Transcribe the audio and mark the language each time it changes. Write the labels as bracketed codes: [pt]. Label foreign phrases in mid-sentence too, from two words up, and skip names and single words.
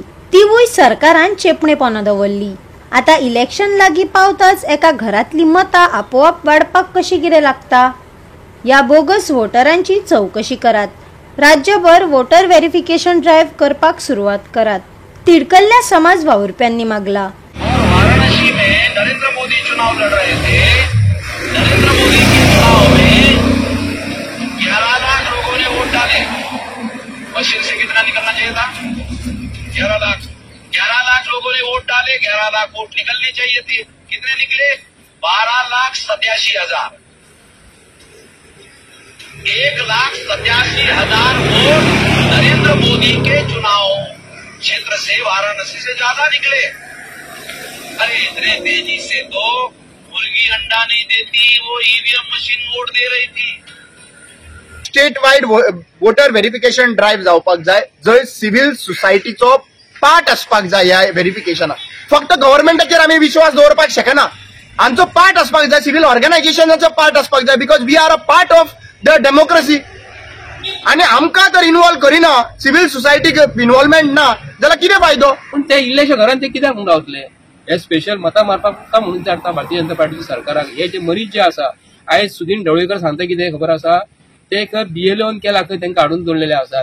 [kok] तिवूय सरकारान चेपणेपणां दवरली. आता इलेक्शन लागीं पावताच एका घरातली मतां आपोआप वाडपाक कशी कितें लागता? ह्या बोगस वोटरांची चवकशी करात. राज्यभर [en] voter verification drive [kok] करपाक सुरवात करात. तिडकल्ल्या समाज वावुरप्यांनी मागला. [hi] वाराणसी में नरेंद्र मोदी चुनाव लड़ रहे थे. नरेंद्र मोदी के चुनाव में 11 लाख लोगों ने वोट डाले. मशीन से कितना निकलना चाहिए था? 11 लाख लोगों ने वोट डाले. 11 लाख वोट निकलने चाहिए थे. कितने निकले? 12,87,000. 1,87,000 वोट नरेंद्र मोदी के चुनाव क्षेत्र से वाराणसी से ज्यादा निकले. अरे इतने तेजी से तो मुर्गी अंडा नहीं देती, वो EVM मशीन वोट दे रही थी. [en] state wide voter verification drive [kok] जावपाक जाय, जंय [en] civil society [kok] पार्ट आसपाक जाय. ह्या व्हेरिफिकेशनाक फक्त गव्हर्नमेंटाचेर आमी विश्वास दवरपाक शकना. आमचो पार्ट आसपाक जाय, [en] civil organisation [kok] पार्ट आसपाक जाय. [en] because we are a part of the democracy. [kok] आणि आमकां जर इन्वॉल्व करिना, [en] civil society [kok] इन्वॉल्वमेंट ना जाल्यार कितें फायदो? पण ते इल्लेशा घरांत ते कित्याक म्हणून रावतले? हे स्पेशल मतां मारपाक म्हणून जाता भारतीय जनता पार्टीच्या सरकाराक. हे जे मरीज जे आसा, आयज सुदीन ढवळीकर सांगता कितें खबर आसा? ते BLOन केला खंय तांकां हाडून दवरलेले आसा.